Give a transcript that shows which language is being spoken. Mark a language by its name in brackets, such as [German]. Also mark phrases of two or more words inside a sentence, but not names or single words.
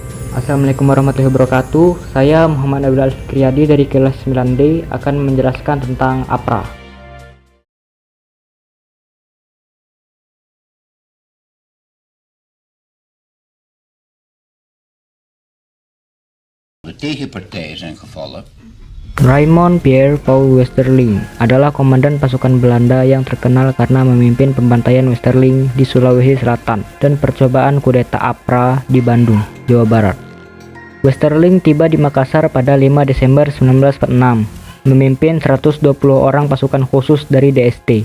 [Indonesian] Assalamualaikum warahmatullahi wabarakatuh. Saya Muhammad Abdul Al-Fikriyadi dari kelas 9D akan menjelaskan tentang APRA. [Dutch] De tegenpartij zijn gevallen. [Indonesian] Raymond Pierre Paul Westerling adalah komandan pasukan Belanda yang terkenal karena memimpin pembantaian Westerling di Sulawesi Selatan dan percobaan kudeta APRA di Bandung, Jawa Barat. Westerling tiba di Makassar pada 5 Desember 1946, memimpin 120 orang pasukan khusus dari DST.